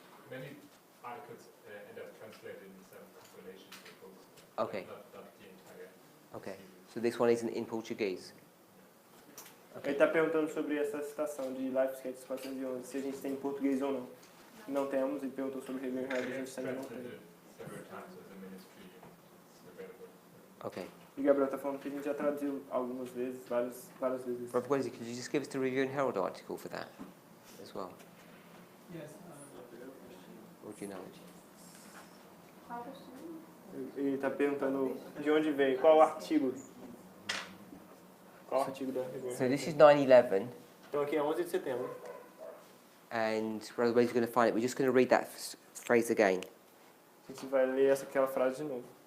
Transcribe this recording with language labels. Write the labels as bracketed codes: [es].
[en] Many articles end up translated in some compilation books. Okay. Not the entire. Okay. So this one isn't in Portuguese? [pt] Ele está perguntando sobre essa citação de live sketches 411, se a gente tem em português ou não. Não temos, ele perguntou sobre Review and Herald, a gente também não tem. [en] Several times as a ministry is available. Okay. [pt] E Gabriel está falando que a gente já traduziu algumas vezes, várias vezes. [en] Rob, what is it? Could you just give us the Review and Herald article for that as well? Yes. Or do you know? [pt] Qual que é o Ele está perguntando de onde veio, qual o artigo. Qual o artigo da Review and [en] So Herald? this is 9/11, [pt] Então aqui é 11 de setembro. [en] and Brother Wade's going to find it. We're just going to read that phrase again. [pt] A gente vai ler aquela frase de novo.